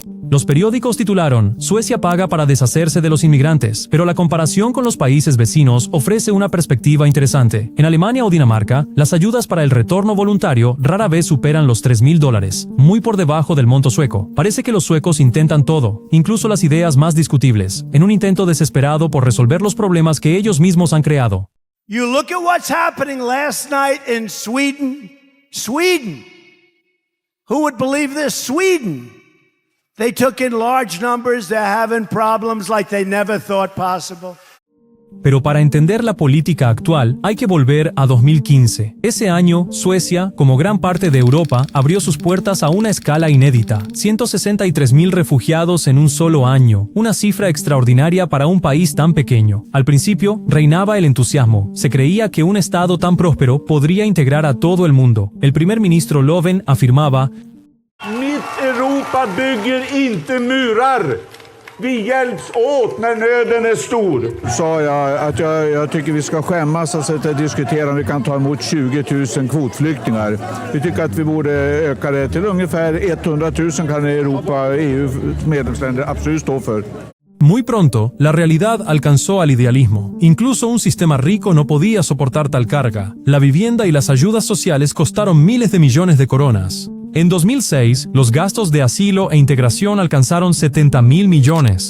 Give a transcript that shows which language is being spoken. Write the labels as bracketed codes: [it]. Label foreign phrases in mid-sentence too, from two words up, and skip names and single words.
[es] Los periódicos titularon: Suecia paga para deshacerse de los inmigrantes, pero la comparación con los países vecinos ofrece una perspectiva interesante. En Alemania o Dinamarca, las ayudas para el retorno voluntario rara vez superan los $3,000, muy por debajo del monto sueco. Parece que los suecos intentan todo, incluso las ideas más discutibles, en un intento desesperado por resolver los problemas que ellos mismos han creado. [en] You look at what's happening last night in Sweden. Sweden. Who would believe this? Sweden. They took in large numbers. They're having problems like they never thought possible. [es] Pero para entender la política actual, hay que volver a 2015. Ese año, Suecia, como gran parte de Europa, abrió sus puertas a una escala inédita. 163,000 refugiados en un solo año, una cifra extraordinaria para un país tan pequeño. Al principio, reinaba el entusiasmo. Se creía que un estado tan próspero podría integrar a todo el mundo. El primer ministro Löfven afirmaba: [sv] Mitt Europa bygger inte murar. Vi hjälps åt när nöden är stor. Sa jag att jag tycker vi ska skämmas och diskutera om vi kan ta emot 20,000 kvotflyktingar. Vi tycker att vi borde öka det till ungefär 100,000 kan Europa, EU medlemsländer absolut stå för. [es] Muy pronto, la realidad alcanzó al idealismo. Incluso un sistema rico no podía soportar tal carga. La vivienda y las ayudas sociales costaron miles de millones de coronas. En 2006, los gastos de asilo e integración alcanzaron 70,000 millones.